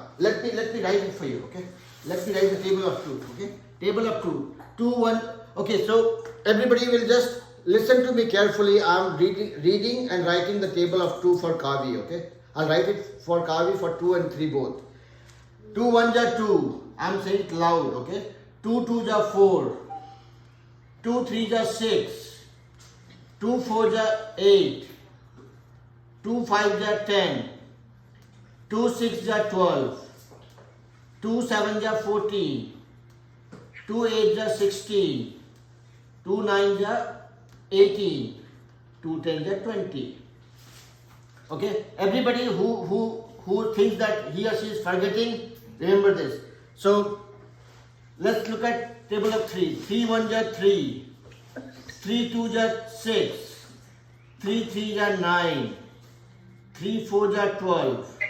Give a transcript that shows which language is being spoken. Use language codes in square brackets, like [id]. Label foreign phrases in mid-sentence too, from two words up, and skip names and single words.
[en] Let me write it for you, okay? Let me write the table of 2, okay? Table of 2. 2 1. Okay, so everybody will just listen to me carefully. I'm reading and writing the table of 2 for Kavi, okay? I'll write it for Kavi for 2 and 3 both. 2 1 ja 2. I'm saying it loud, okay? 2 2 ja 4. 2 3 ja 6. 2 4 ja 8. 2 5 ja 10. 2 6 ja 12. 2 7 ja 14. 2 8 ja 16. 2 9 ja 18. 2 10 ja 20. Okay, everybody who thinks that he or she is forgetting, remember this. So let's look at table of 3. 3 1 ja 3. 3 2 ja 6. 3 3 ja 9. 3 4 ja 12.